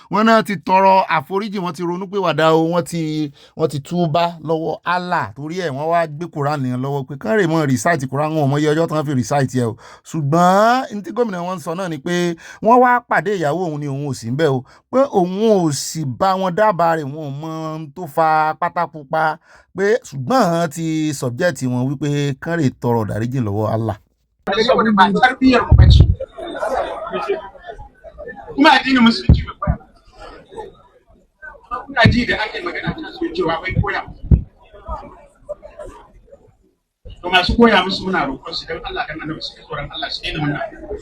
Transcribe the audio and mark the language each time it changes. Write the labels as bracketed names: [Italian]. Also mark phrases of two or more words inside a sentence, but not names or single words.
[Yoruba] Wọ́n náà ti tọrọ àforíjì, wọ́n ti ronú pé wàdà o, wọ́n ti túbá lọ́wọ́ Allah torí ẹ̀ wọ́n wá gbé Quran yẹn lọ́wọ́ pé kán rè mọ́ [English] recite Quran [Yoruba] wọn mọ́ iye ọjọ́ tán fi recite yẹ o. Ṣùgbọ́n ní tí gómìnà wọn sọ náà ni pé wọ́n wá pàdé ìyàwó òun ni òun ò sí ń bẹ̀ o, pé òun ò sì bá wọn dábàá rẹ̀, wọn ò mọ tó fa pátá pupa, pé ṣùgbọ́n ti subject wọn wípé kán rè tọrọ dáríjì lọ́wọ́ Allah. [Hausa] Kuma addinin musulunci bai koya ba. Kuna ji da ake magana ta so cewa bai koya. To masu koya musu muna roƙon su dan Allah dan Annabi su tsoron Allah su daina wannan.